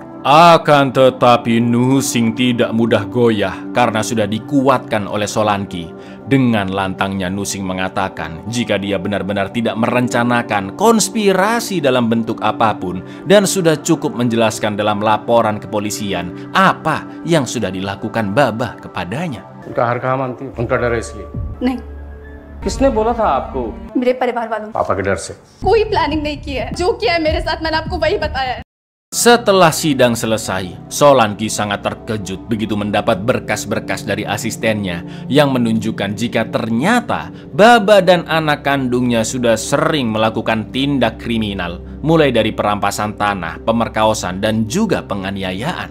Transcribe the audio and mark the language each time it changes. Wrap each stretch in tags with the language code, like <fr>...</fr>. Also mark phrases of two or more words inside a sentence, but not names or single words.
<id>Akan tetapi Nusing tidak mudah goyah karena sudah dikuatkan oleh Solanki. Dengan lantangnya Nusing mengatakan jika dia benar-benar tidak merencanakan konspirasi dalam bentuk apapun dan sudah cukup menjelaskan dalam laporan kepolisian apa yang sudah dilakukan Baba kepadanya.</id> <hi>उनका हर कहा मानती है, उनका डर है इसलिए। नहीं, किसने बोला था आपको? मेरे परिवार वालों। पापा के डर से। कोई प्लानिंग नहीं की है, जो किया है मेरे साथ मैंने आपको वही बताया है।</hi> <id>Setelah sidang selesai, Solanki sangat terkejut begitu mendapat berkas-berkas dari asistennya yang menunjukkan jika ternyata Baba dan anak kandungnya sudah sering melakukan tindak kriminal, mulai dari perampasan tanah, pemerkosaan, dan juga penganiayaan.</id>